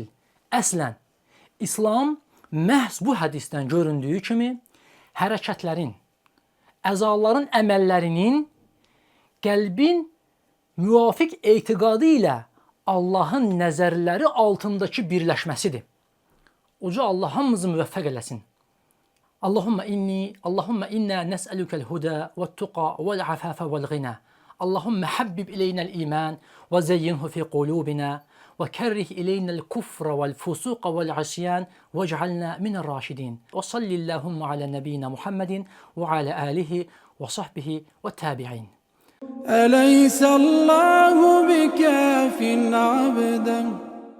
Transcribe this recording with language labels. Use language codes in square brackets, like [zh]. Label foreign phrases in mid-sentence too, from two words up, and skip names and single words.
[az] Əslən, İslam məhz bu hədisdən göründüyü kimi hərəkətlərin, əzaların əməllərinin qəlbin müvafiq etiqadı ilə Allahın nəzərləri altındakı birləşməsidir. Uca Allah hamımızı müvəffəq eləsin. [ar] اللهم إنا نسألك الهدى والتقى والعفاف والغنى. اللهم حبب إلينا الإيمان وزينه في قلوبنا وكره إلينا الكفر والفسوق والعصيان واجعلنا من الراشدين. وصلى الله على نبينا محمد وعلى آله وصحبه وتابعين. أليس الله بكاف عبدا